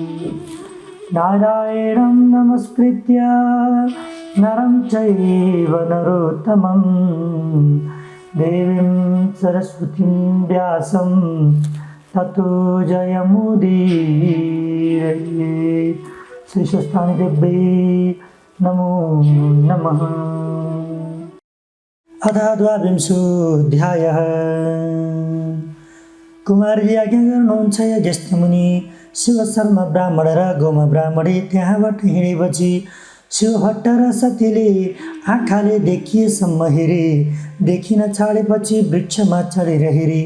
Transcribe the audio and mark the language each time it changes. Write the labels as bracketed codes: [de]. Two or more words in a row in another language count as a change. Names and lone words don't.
[sa] नारायणं नमस्कृत्य नरं चैव नरोत्तमं देवीं सरस्वतीं व्यासं ततो जयमुदीरये। श्रीशस्तानि देव्यै नमो नमः। अथ द्वाविंशोऽध्यायः। [ne] कुमारजी आज्ञा गर्नुहुन्छ यज्ञस्थमुनि शिवशर्मा ब्राह्मण र गोमा ब्राह्मणी त्यहाँबाट हिँडेपछि शिवभट्ट र सतीले आँखाले देखिएसम्म हेरे, देखिन छाडेपछि वृक्षमा चढेर हेरे।